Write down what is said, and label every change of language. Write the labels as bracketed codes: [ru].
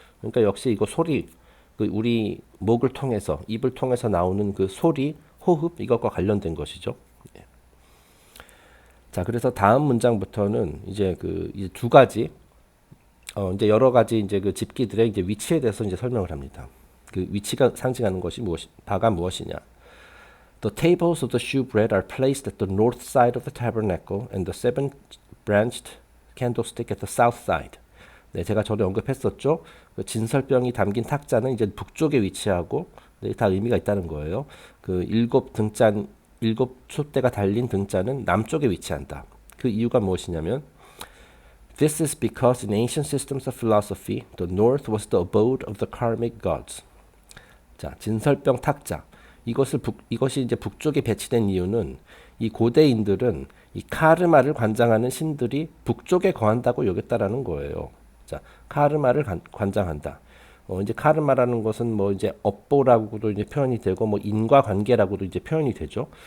[ko] 그러니까 역시 이거 소리, 우리 목을 통해서 입을 통해서 나오는 그 소리, 호흡 이것과 관련된 것이죠. 네. 자, 그래서 다음 문장부터는 이제 이제 두 가지 이제 여러 가지 이제 그 집기들의 이제 위치에 대해서 이제 설명을 합니다. 그 위치가 상징하는 것이 바가 무엇이냐? [en] The tables of the shewbread are placed at the north side of the tabernacle and the seven-branched candlestick at the south side. [ko] 네, 제가 전에 언급했었죠. 그 진설병이 담긴 탁자는 이제 북쪽에 위치하고 네, 다 의미가 있다는 거예요. 그 일곱 촛대가 달린 등잔은 남쪽에 위치한다. 그 이유가 무엇이냐면 [en] This is because in ancient systems of philosophy, the north was the abode of the karmic gods. [ko] 자, 진설병 탁자. 이것이 이제 북쪽에 배치된 이유는 이 고대인들은 이 카르마를 관장하는 신들이 북쪽에 거한다고 여겼다라는 거예요. 자, 카르마를 관장한다. 이제 카르마라는 것은 뭐 이제 업보라고도 이제 표현이 되고 뭐 인과관계라고도 이제 표현이 되죠.